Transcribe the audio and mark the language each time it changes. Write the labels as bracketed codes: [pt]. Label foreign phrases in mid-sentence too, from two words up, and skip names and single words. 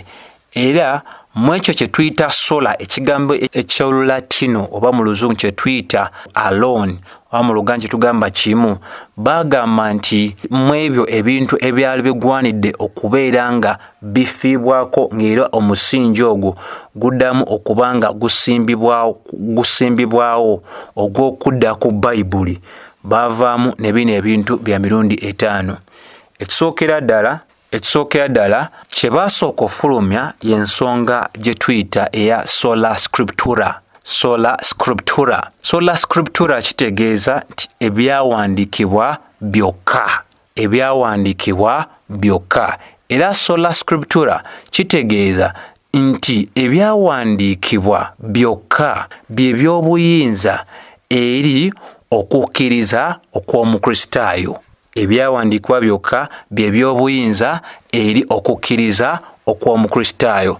[lg] Era mu ekyo kye tuyita sola, ekigambo eky'Olulatino oba mu Luzungu kye tuyita alone, oba mu Luganda kye tugamba kimu, bagamba nti mu ebyo ebintu ebyali bigwanidde okubeera nga bifiibwako, ng'era omusingi ogwo guddamu okuba nga gusimbibwawo ogw'okudda ku Bayibuli, baavaamu ne bino ebintu bya mirundi etaano. Ekisookera ddala kye baasooka ofulumya y'ensonga gye tuyita eya [la] sola scriptura. Sola scriptura [lg] kitegeeza nti ebyawandiikibwa byokka. Era [la] sola scriptura [lg] kitegeeza nti ebyawandiikibwa byokka bye by'obuyinza eri okukkiriza okw'Omukristaayo. Ebyawandiikibwa byokka bye by'obuyinza eri okukkiriza okw'Omukristaayo.